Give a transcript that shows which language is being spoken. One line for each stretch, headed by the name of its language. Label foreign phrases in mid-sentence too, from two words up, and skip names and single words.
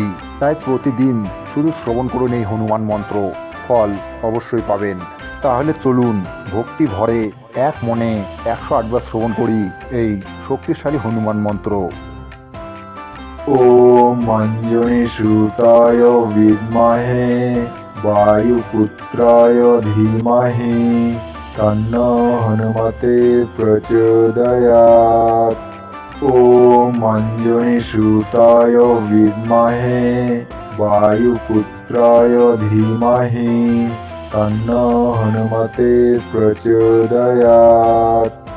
Bangla: তাই প্রতিদিন শুধু শ্রবণ করুন এই হনুমান মন্ত্র, ফল অবশ্যই পাবেন। তাহলে চলুন ভক্তি ভরে এক মনে 108 বার শ্রবণ করি এই শক্তিশালী হনুমান মন্ত্র।
Sanskrit: ওম অঞ্জনি সুতায় বিদ্মহে वायुपुत्राय धीमहि तन्नो हनुमते प्रचोदयात्। ॐ अञ्जनीसुताय विद्महे वायुपुत्राय धीमहि तन्नो हनुमते प्रचोदयात्।